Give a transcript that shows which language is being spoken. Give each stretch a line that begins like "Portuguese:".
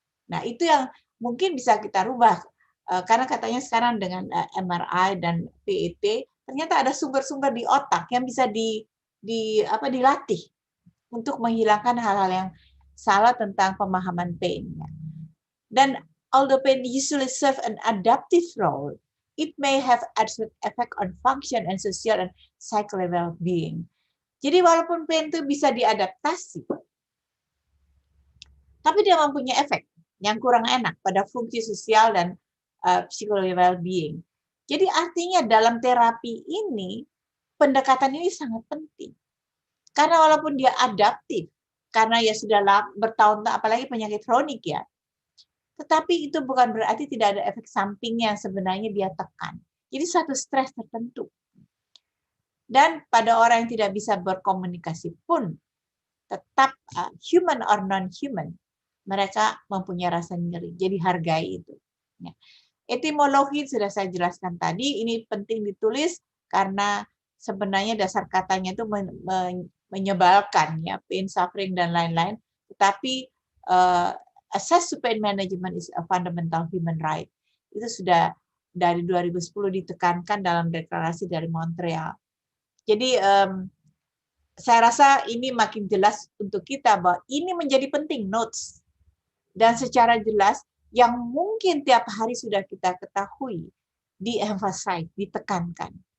Indonesian: Nah itu yang mungkin bisa kita rubah. Karena katanya sekarang dengan MRI dan PET ternyata ada sumber-sumber di otak yang bisa dilatih untuk menghilangkan hal-hal yang salah tentang pemahaman pain. Dan
English: although pain usually serve an adaptive role, it may have effect on function and social and psychological well-being.
Indonesian: Jadi walaupun pain itu bisa diadaptasi, tapi dia mempunyai efek yang kurang enak pada fungsi sosial dan
English: psychological well-being.
Indonesian: Jadi artinya dalam terapi ini, pendekatan ini sangat penting. Karena walaupun dia adaptif, karena ya sudah bertahun-tahun, apalagi penyakit kronik ya, tetapi itu bukan berarti tidak ada efek sampingnya yang sebenarnya dia tekan. Jadi suatu stres tertentu. Dan pada orang yang tidak bisa berkomunikasi pun, tetap
English: human or non-human,
Indonesian: mereka mempunyai rasa nyeri. Jadi hargai itu. Ya. Etimologi sudah saya jelaskan tadi, ini penting ditulis karena sebenarnya dasar katanya itu menyebalkan, ya, pain, suffering, dan lain-lain. Tetapi
English: access to pain management is a fundamental human right.
Indonesian: Itu sudah dari 2010 ditekankan dalam deklarasi dari Montreal. Jadi saya rasa ini makin jelas untuk kita bahwa ini menjadi penting, notes. Dan secara jelas, yang mungkin tiap hari sudah kita ketahui, di-emphasize, ditekankan.